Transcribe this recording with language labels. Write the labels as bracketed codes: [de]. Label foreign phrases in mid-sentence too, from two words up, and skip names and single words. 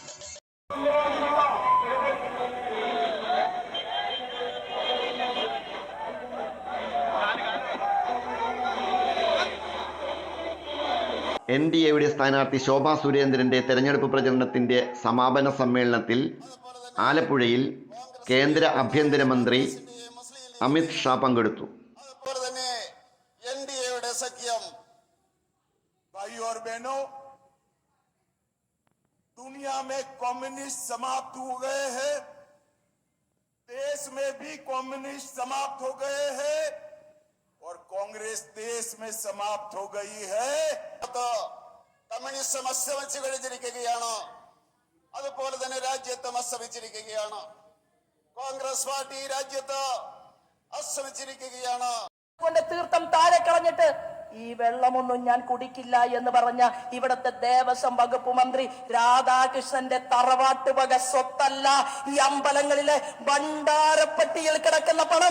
[ml] NDAയുടെ സ്ഥാനാർത്ഥി ശോഭാ സുരേന്ദ്രന്റെ തെരഞ്ഞെടുപ്പ് പ്രചരണത്തിന്റെ സമാപന സമ്മേളനത്തിൽ ആലപ്പുഴയിൽ കേന്ദ്ര ആഭ്യന്തരമന്ത്രി അമിത് ഷാ പങ്കെടുത്തു. NDAയുടെ സഖ്യം [hi] भाइयों और बहनों, दुनिया में कम्युनिस्ट समाप्त हो गए हैं, देश में भी कम्युनिस्ट समाप्त हो गए हैं और कांग्रेस देश में समाप्त हो गई है. [ml] കമ്മ്യൂണിസം അസ്തമിച്ചു കഴിഞ്ഞിരിക്കുകയാണ്. അതുപോലെ തന്നെ രാജ്യത്തും അസ്തമിച്ചിരിക്കുകയാണ്. കോൺഗ്രസ് പാർട്ടി രാജ്യത്ത് അസ്തമിച്ചിരിക്കുകയാണ്. തീർത്ഥം താഴെ കളഞ്ഞിട്ട് ഈ വെള്ളമൊന്നും ഞാൻ കുടിക്കില്ല എന്ന് പറഞ്ഞ ഇവിടുത്തെ ദേവസ്വം വകുപ്പ് മന്ത്രി രാധാകൃഷ്ണന്റെ തറവാട്ട് വക സ്വത്തല്ല ഈ അമ്പലങ്ങളിലെ ഭണ്ഡാരപ്പട്ടിയിൽ കിടക്കുന്ന പണം.